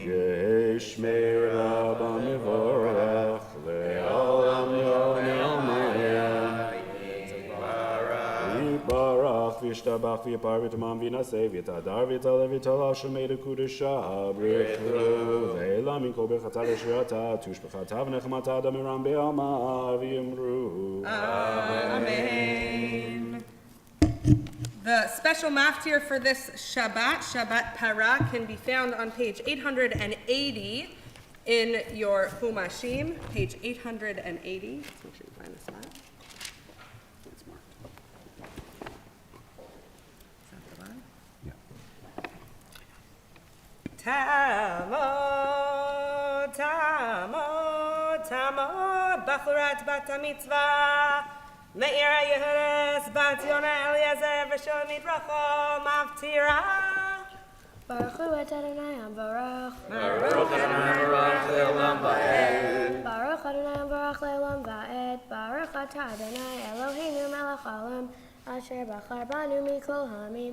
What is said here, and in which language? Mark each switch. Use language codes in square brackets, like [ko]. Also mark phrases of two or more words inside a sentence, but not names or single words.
[arc] יהי שמי רבה מבורך, לעולם וישתבח ויפר ותמם וינשא ויתהדר ויתעלה ויתעלה שמי דקודשה ברכו ואלה מן כל ברכתה לשירתה תושבחתה ונחמתה דמירם בעלמא ויאמרו [he] Amen. [en] The special maftir for this Shabbat, Shabbat Parah, can be found on page 880 in your Humashim, page 880. Let's make sure you find this spot. It's marked. Is that the one? Yeah. [he] תעמוד, תעמוד, תעמוד, בחורת בת המצווה, מאירה יהודית, בת יונה אליעזר, ושלומית רחל, מפטירה. ברוך הוא את אדוני ברוך. ברוך אדוני ברוך לעולם ועד. ברוך אדוני ברוך לעולם ועד. ברוך אתה אדוני אלוהינו מלך העולם, אשר בחר בנו מכל העמים.